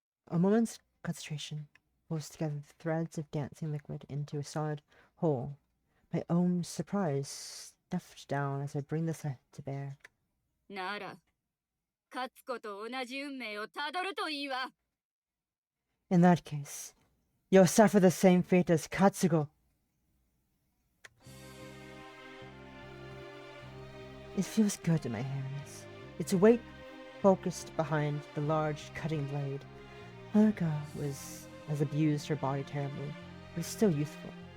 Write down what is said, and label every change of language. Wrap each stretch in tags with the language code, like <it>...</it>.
<en>A moment's concentration pulls together the threads of dancing liquid into a solid whole. My own surprise stuffed down as I bring the sight to bear.</en> <ja>なら、勝つこと同じ運命をたどるといいわ。</ja> <en>In that case, you'll suffer the same fate as Katsugo. It feels good in my hands, its weight focused behind the large cutting blade. Haruka has abused her body terribly, but is still youthful.</en>